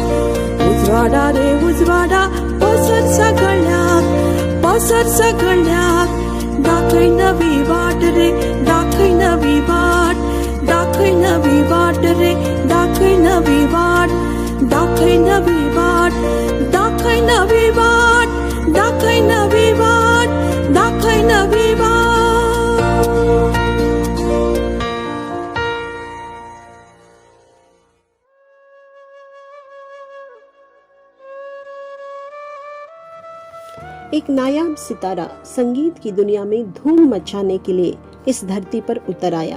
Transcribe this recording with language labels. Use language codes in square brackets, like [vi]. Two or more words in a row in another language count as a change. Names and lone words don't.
[kok] उजवाडा रे उजवाडा पसर सगळ्याक दाखय नवी वाट रे दाखय नवी वाट. दाखय नवी वाट रे दाखय नवी वाट. दाखय नवी वाट दाखय नवी वाट. दाखय नवी वाट दाखय नवी वाट. [hi] एक नायाब सितारा संगीत की दुनिया में धूम मचाने के लिए इस धरती पर उतर आया.